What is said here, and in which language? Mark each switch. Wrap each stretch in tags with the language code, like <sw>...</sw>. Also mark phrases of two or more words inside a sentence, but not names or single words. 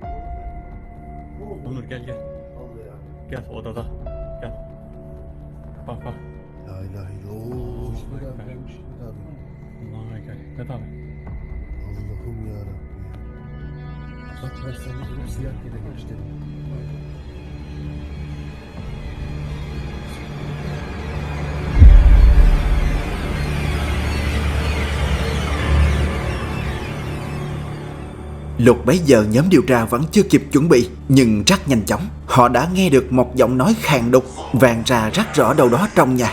<tr>Onur gel. Allah ya. Gel odada. Gel. Bak.</tr> <ar>لا إله إلا الله.</ar> <tr>İsmet abi gelmiş. İsmet abi. Allah'a gel. Ne tabi? Allah'ım yarabbim. Bak ben sana dedim siyah yere geç dedim.</tr> <vi>Lúc bấy giờ nhóm điều tra vẫn chưa kịp chuẩn bị, nhưng rất nhanh chóng họ đã nghe được một giọng nói khàn đục vang ra rất rõ đâu đó trong nhà.</vi>